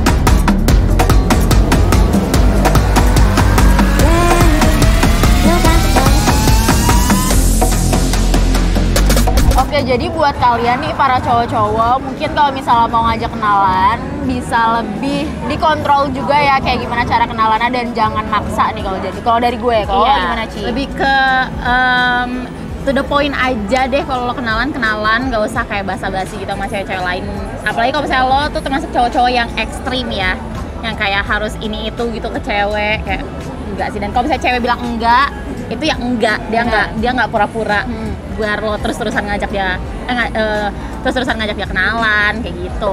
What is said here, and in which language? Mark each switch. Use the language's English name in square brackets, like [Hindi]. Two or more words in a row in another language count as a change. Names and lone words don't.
[Portuguese] Eu canto para ti. [Indonesian] Oke, jadi buat kalian nih para cowok-cowok, mungkin kalau misalnya mau ngajak kenalan, bisa lebih dikontrol juga ya kayak gimana cara kenalannya dan jangan maksa nih kalau jadi. Kalau dari gue, kalau lo gimana Ci? Lebih ke [English] to the point [Indonesian] aja deh kalau lo kenalan, nggak usah kayak basa-basi gitu sama cewek-cewek lain. Apalagi kalau misalnya lo tuh termasuk cowok-cowok yang ekstrim ya, yang kayak harus ini itu gitu ke cewek, kayak enggak sih. Dan kalau misalnya cewek bilang enggak, itu ya enggak, dia nggak pura-pura biar lo terus-terusan ngajak dia terus-terusan ngajak dia kenalan kayak gitu.